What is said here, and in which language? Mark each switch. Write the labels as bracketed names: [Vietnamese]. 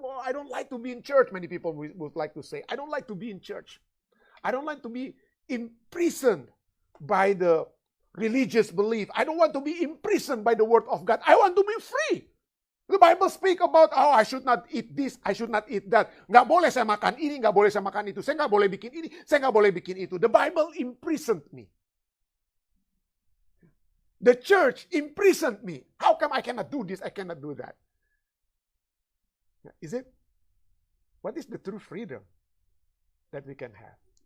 [English] Oh, I don't like to be in church. Many people would like to say, I don't like to be in church. I don't like to be imprisoned by the religious belief. I don't want to be imprisoned by the word of God. I want to be free. The Bible speak about, oh, I should not eat this, I should not eat that. [Indonesian] Nggak boleh saya makan ini, nggak boleh saya makan itu. Saya nggak boleh bikin ini, saya nggak boleh bikin itu. [English] The Bible imprisoned me. The church imprisoned me. How come I cannot do this, I cannot do that? Is it? What is the true freedom that we can have?